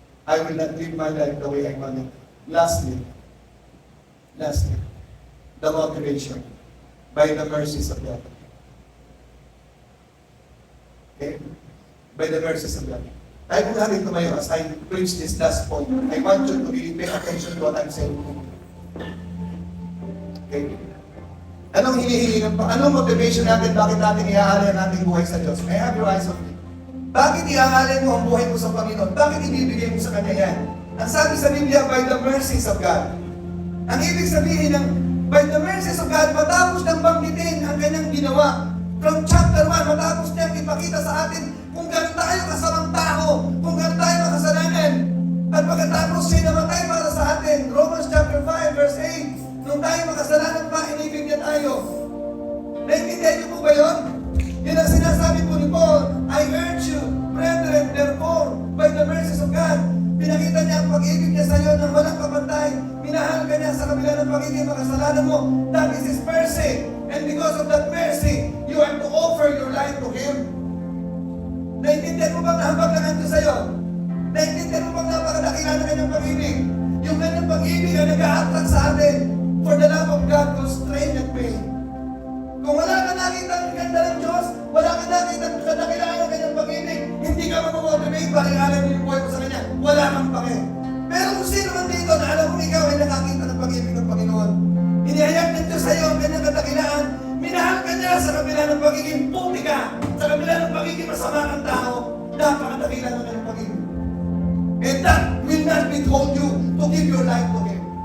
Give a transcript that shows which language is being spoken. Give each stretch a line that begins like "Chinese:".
English: I will not live my life the way I want it. Lastly, the motivation by the mercies of God. Okay? By the mercies of God. I will have it to my as I preach this last point. I want you to really pay attention to what I'm saying. Okay?
Filipino: Anong hinihingi ng anong motivation natin? Bakit natin iaalay ang ating buhay sa Diyos?
English: May I have your eyes on me?
Filipino: Bakit iaalay mo ang buhay mo sa Panginoon? Bakit ibibigay mo sa Kanya yan? Ang sabi sa Biblia,
English: by the mercies of God.
Filipino: Ang ibig sabihin ng by the mercies of God, matapos nang banggitin ang Kanyang ginawa.
English: From chapter 1,
Filipino: matapos niyang ipakita sa atin kung gano'n tayo kasamang tao, kung gano'n tayo makasalanan. At pagkatapos siya namatay para sa atin. Romans chapter 5, verse 8. Nung tayo makasalanan pa, inibig niya tayo. Naintindihan niyo po ba yun? Yun ang sinasabi po ni Paul,
English: I urge you, brethren, therefore, by the mercies of God,
Filipino: pinakita niya ang pag-ibig niya sa iyo ng walang kapantay. Minahal ka niya sa kabila ng pagiging makasalanan mo.
English: That is His mercy. And because of that mercy, you are to offer your life to Him.
Filipino: Naintindihan mo bang nahambag na nandun sa iyo? Naintindihan mo bang napakadakila na kanyang pag-ibig? Yung kanyang pag-ibig ay nag-a-attract sa atin.
English: For the love of God constrained and pain.
Filipino: Kung wala ka nakita ang ganda ng Diyos, wala ka nakita ang kadakilaan ng kanyang pag-ibig, hindi ka mamomotivate para ialam mo yung buhay mo sa Kanya. Wala kang pake. Pero kung sino man dito na alam mo ikaw ay nakakita ng pag-ibig ng Panginoon, inihayag ng Diyos sa iyo ang kanyang kadakilaan, minahal ka niya sa kabila ng pagiging puti ka, sa kabila ng pagiging masama kang tao, napakadakila ng kanyang pag-ibig.
English: And that will not withhold you to give your life to Him.